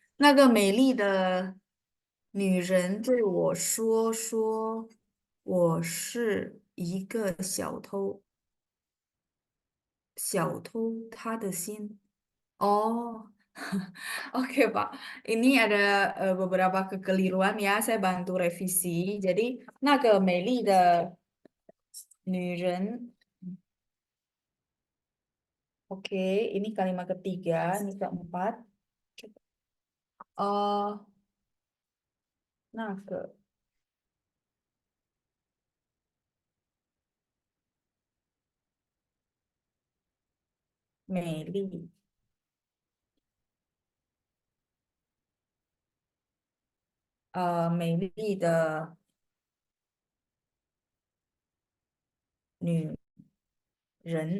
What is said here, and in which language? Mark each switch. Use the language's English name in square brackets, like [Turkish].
[Chinese] 那个美丽的女人对我说我是一个小偷，小偷他的心. [Indonesian] Oh, oke Pak. Ini ada beberapa kekeliruan ya, saya bantu revisi. [Chinese] Jadi, 那个美丽的女人. [Indonesian] Oke, ini kalimat ketiga, ini keempat. [Chinese] Oh, 那个美丽，美丽的女人，